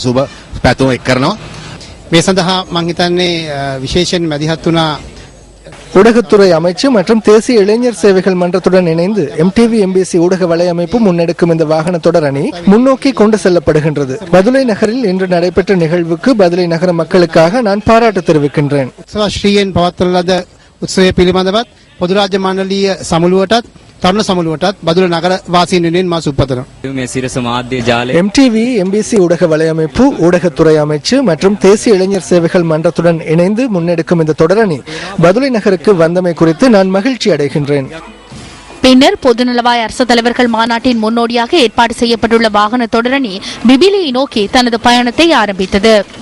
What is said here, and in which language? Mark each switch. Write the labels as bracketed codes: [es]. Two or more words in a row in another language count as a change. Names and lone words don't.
[ta] ஊடகத்துறை அமைச்சு மற்றும் தேசிய இளைஞர் சேவைகள் மன்றத்துடன் இணைந்து MTV MBC ஊடக வலையமைப்பு முன்னெடுக்கும் இந்த வாகன தொடரணி முன்னோக்கி கொண்டு செல்லப்படுகின்றது. பதுளை நகரில் இன்று நடைபெற்ற நிகழ்வுக்கு பதுளை நகர மக்களுக்காக நான் பாராட்டு தெரிவிக்கின்றேன். [si] තරුණ සමුළුවටත් බදුල නගර වාසීන් වෙනුවෙන් මා සුබපතනවා. මේ සිරස මාධ්‍ය ජාලය [ta] MTV MBC ஊடக வலையமைப்பு, ஊடகத்துறை அமைச்சு மற்றும் தேசிய இளைஞர் சேவைகள் மன்றத்துடன் இணைந்து முன்னெடுக்கும் இந்த தொடரணி பதுளை நகருக்கு வந்தமை குறித்து நான் மகிழ்ச்சி அடைகின்றேன். பின்னர் பொதுநலவாய அரசு தலைவர்கள் மாநாட்டின் முன்னோடியாக ஏற்பாடு செய்யப்பட்டுள்ள வாகன தொடரணி பிபிலியை நோக்கி தனது பயணத்தை ஆரம்பித்தது.